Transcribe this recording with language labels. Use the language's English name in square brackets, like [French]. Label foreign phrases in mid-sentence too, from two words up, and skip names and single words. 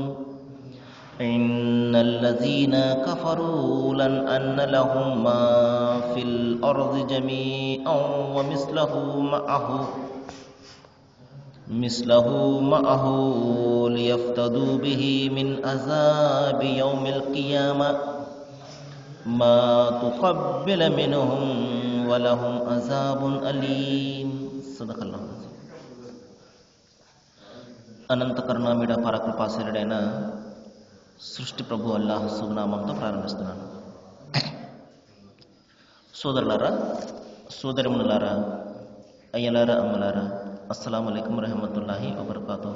[Arabic] إن الذين كفروا لن أن لهم ما في الأرض جميعا ومثله معه ليفتدوا به من عذاب يوم القيامة ما تقبل منهم ولهم عذاب أليم. صدق الله. [Telugu] అనంత కరుణామయుడ పరకృపాశీలుడైన సృష్టి ప్రభు అల్లాహ్ శుభనామంతో ప్రారంభిస్తున్నాను. సోదరులారా, సోదరిమునులారా, అయ్యలారా, అమ్మలారా, [Arabic] السلام عليكم ورحمة الله وبركاته.